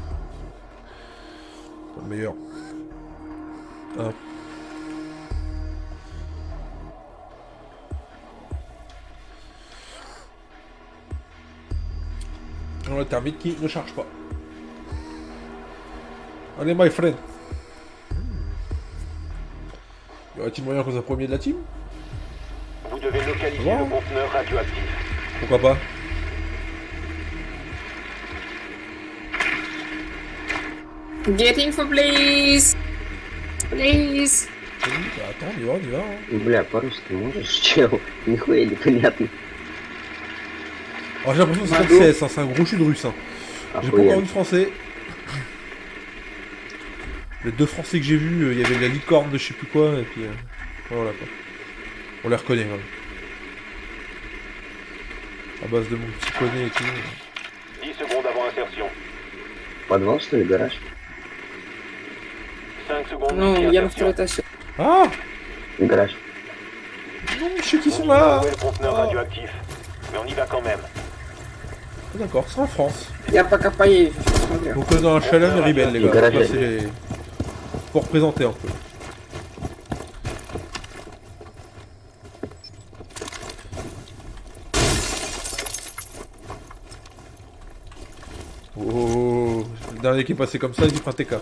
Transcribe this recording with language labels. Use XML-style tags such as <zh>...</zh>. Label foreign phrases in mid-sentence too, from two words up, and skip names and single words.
<fr>Le meilleur. Ah. Alors, le thermite qui ne charge pas. Allez,</fr> <en>my friend.</en> <fr>Y aurait-il moyen qu'on soit premier de la team? Vous devez localiser Wow. le conteneur radioactif. Pourquoi pas?</fr> <en>Get info, please. Please.</en> <fr>Oui, bah, attends, on y va. Hein.</fr> <ru>Бля, по-русски можешь, чел? Нихуя непонятно.</ru> <fr>Alors j'ai l'impression que c'est comme CS, hein, c'est un gros chute russe. Hein. J'ai pas encore</fr> <ru>Охуенно.</ru> <fr>vu de français. Les deux français que j'ai vus, il y avait la licorne de je sais plus quoi, et puis voilà quoi. On les reconnaît quand même. À base de mon petit poney et tout. 10 secondes avant insertion.</fr> <ru>Подвал, что ли, гараж?</ru> <fr>5 secondes</fr> <ru>Ну,</ru> <fr>d'ici</fr> <ru>я на</ru> <fr>insertion.</fr> <ru>второй этаж. Ah Гараж.</ru> <fr>non, je sais qu'ils sont On là. va trouver le conteneur Ah. radioactif. Mais on y va quand même. D'accord, c'est en France.</fr> <ru>Я пока поеду, посмотрю.</ru> <fr>Donc dans un challenge rebelle les gars. Garage. Là, c'est les... Pour représenter un peu. Oh, le dernier qui est passé comme ça, il dit un TK.</fr>